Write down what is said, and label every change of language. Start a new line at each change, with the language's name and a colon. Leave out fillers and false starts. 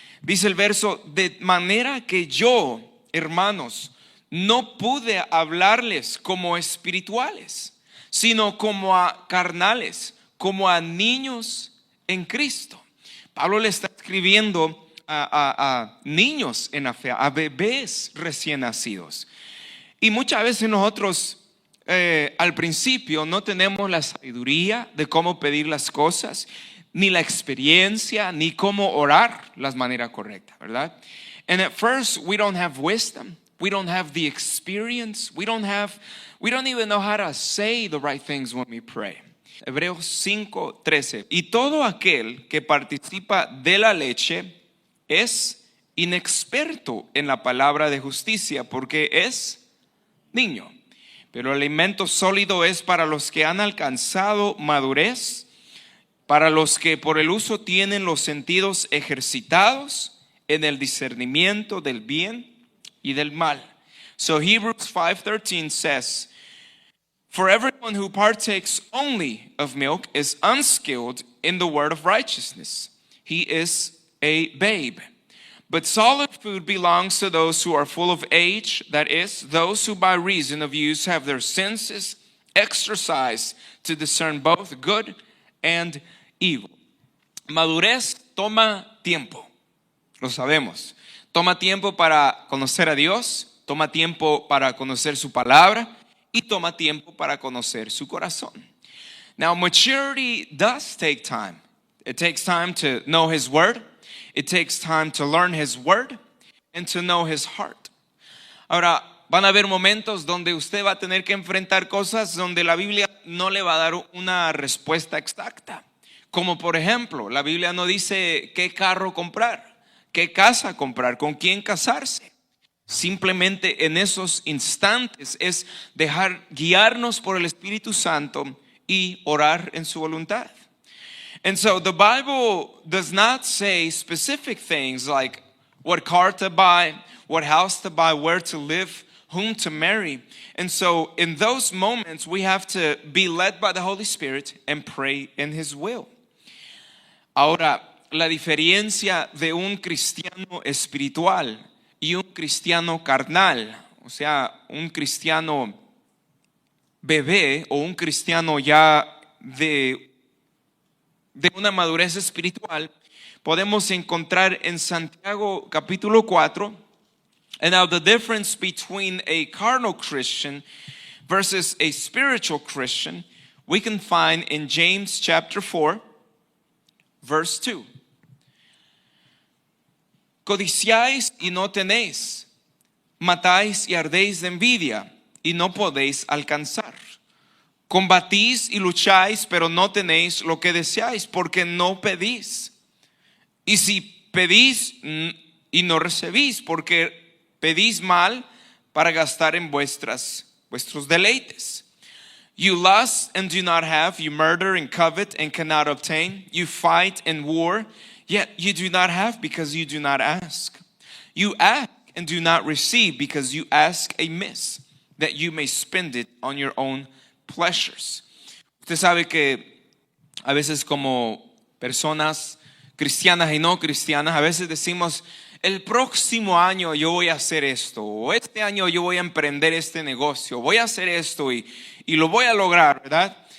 Spanish: Dice el verso, de manera que yo, hermanos, no pude hablarles como espirituales, sino como a carnales, como a niños en Cristo. Pablo le está escribiendo a niños en la fe, a bebés recién nacidos. Y muchas veces nosotros al principio no tenemos la sabiduría de cómo pedir las cosas, ni la experiencia, ni cómo orar la manera correcta, ¿verdad?
English: And at first we don't have wisdom, we don't have the experience, we don't even know how to say the right things when we pray.
Spanish: Hebreos 5:13. Y todo aquel que participa de la leche es inexperto en la palabra de justicia, porque es niño. Pero el alimento sólido es para los que han alcanzado madurez, para los que por el uso tienen los sentidos ejercitados en el discernimiento del bien y del mal.
English: So Hebrews 5:13 says, for everyone who partakes only of milk is unskilled in the word of righteousness. He is a babe. But solid food belongs to those who are full of age, that is, those who by reason of use have their senses exercised to discern both good and evil.
Spanish: Madurez toma tiempo, lo sabemos. Toma tiempo para conocer a Dios, toma tiempo para conocer su palabra y toma tiempo para conocer su corazón.
English: Now, maturity does take time. It takes time to know His Word. It takes time to learn His Word and to know His heart.
Spanish: Ahora, van a haber momentos donde usted va a tener que enfrentar cosas donde la Biblia no le va a dar una respuesta exacta. Como por ejemplo, la Biblia no dice qué carro comprar, qué casa comprar, con quién casarse. Simplemente en esos instantes es dejar guiarnos por el Espíritu Santo y orar en su voluntad.
English: And so the Bible does not say specific things like what car to buy, what house to buy, where to live, whom to marry. And so in those moments we have to be led by the Holy Spirit and pray in His will.
Spanish: Ahora, la diferencia de un cristiano espiritual y un cristiano carnal, o sea, un cristiano bebé o un cristiano ya de una madurez espiritual, podemos encontrar en Santiago capítulo 4.
English: And now the difference between a carnal Christian versus a spiritual Christian, we can find in James chapter 4, verse 2.
Spanish: Codiciáis y no tenéis, matáis y ardéis de envidia y no podéis alcanzar. Combatís y lucháis, pero no tenéis lo que deseáis, porque no pedís. Y si pedís y no recibís, porque pedís mal para gastar en vuestros deleites.
English: You lust and do not have, you murder and covet and cannot obtain. You fight and war, yet you do not have because you do not ask. You ask and do not receive because you ask amiss, that you may spend it on your own pleasures.
Spanish: Usted sabe que a veces como personas cristianas y no cristianas, a veces decimos, el próximo año yo voy a hacer esto, o este año yo voy a emprender este negocio, voy a hacer esto y lo voy a lograr, ¿verdad?